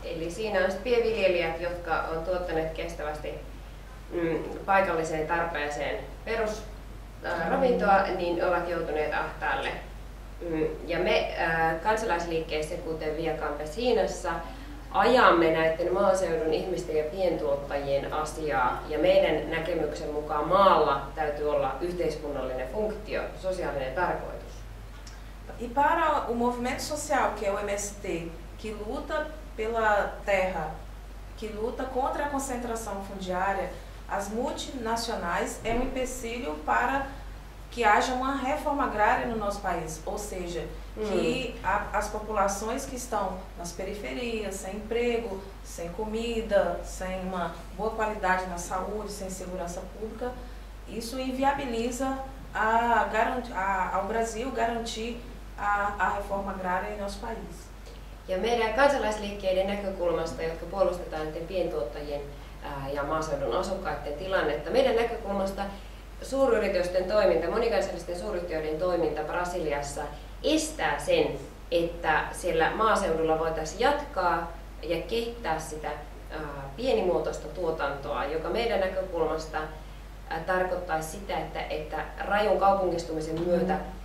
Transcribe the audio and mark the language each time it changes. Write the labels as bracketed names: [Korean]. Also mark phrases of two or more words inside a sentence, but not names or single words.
[Finnish] Eli siinä on pienviljelijät, jotka on tuottaneet kestävästi paikalliseen tarpeeseen perusravintoa, niin ovat joutuneet ahtaalle. Ja me kansalaisliikkeessä, kuten Via Campesinassa, ajamme näiden maaseudun ihmisten ja pientuottajien asiaa, ja meidän näkemyksen mukaan maalla täytyy olla yhteiskunnallinen funktio, sosiaalinen tarkoitus. [Portuguese] E para o movimento social, que é o MST, que luta pela terra, que luta contra a concentração fundiária, as multinacionais é um empecilho para que haja uma reforma agrária no nosso país, ou seja, que as populações que estão nas periferias, sem emprego, sem comida, sem uma boa qualidade na saúde, sem segurança pública, isso inviabiliza ao Brasil garantir a reforma agrária em nosso país. [Finnish] Ja meidän kansalaisliikkeiden näkökulmasta, jotka puolustetaan näiden pientuottajien ja maaseudun asukkaiden tilannetta, meidän näkökulmasta suuryritysten toiminta, monikansallisten suuryhtiöiden toiminta Brasiliassa estää sen, että siellä maaseudulla voitaisiin jatkaa ja kehittää sitä pienimuotoista tuotantoa, joka meidän näkökulmasta tarkoittaisi sitä, että rajun kaupungistumisen myötä